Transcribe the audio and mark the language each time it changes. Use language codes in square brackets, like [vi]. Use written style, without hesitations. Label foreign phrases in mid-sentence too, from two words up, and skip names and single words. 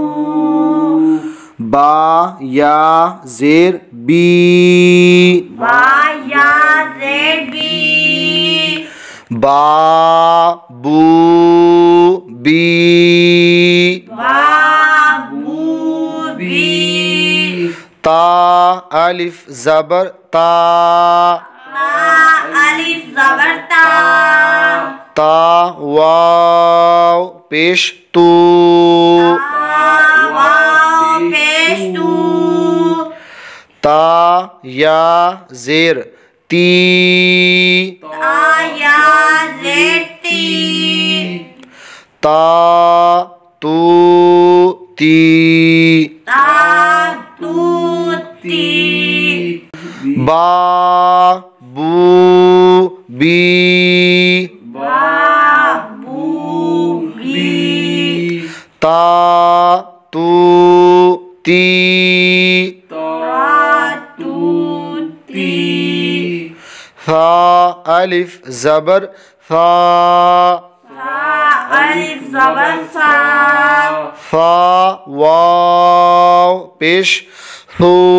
[ur] با یا زیر بی. با یا زیر بی. با بو بی. با بو بی. تا الف زبر تا. تا الف زبر تا. تا واؤ پیش تو. تا یا زیر تی. تا یا زیر تی. تا تو تی. تا تو تی. با بو بی. با بو بی. تا تو تی. ثا الف زبر ثا. الف زبر ثا. ثا واؤ پیش ثو.